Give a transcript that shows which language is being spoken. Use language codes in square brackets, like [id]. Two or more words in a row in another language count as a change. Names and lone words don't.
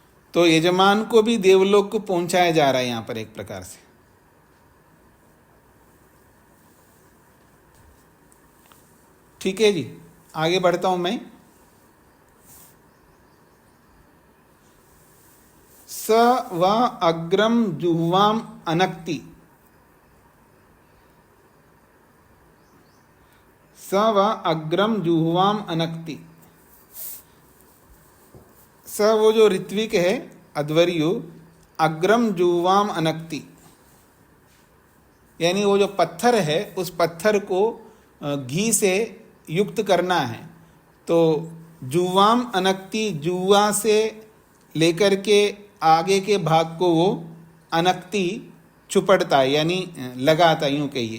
[hi] तो यजमान को भी देवलोक को पहुंचाया जा रहा है यहां पर एक प्रकार से। ठीक है जी, आगे बढ़ता हूं मैं। [sa] स व अग्रम जुह्वाम अनक्ति, स व अग्रम जुह्वाम अनक्ति। [hi] स वो जो ऋत्विक है अध्वर्यु, [sa] अग्रम जुह्वाम अनक्ति, [hi] यानी वो जो पत्थर है उस पत्थर को घी से युक्त करना है। तो [sa] जुह्वाम अनक्ति, [hi] जुआ से लेकर के आगे के भाग को वो अनक्ति चुपड़ता है, यानी लगाता, यूं कहिए।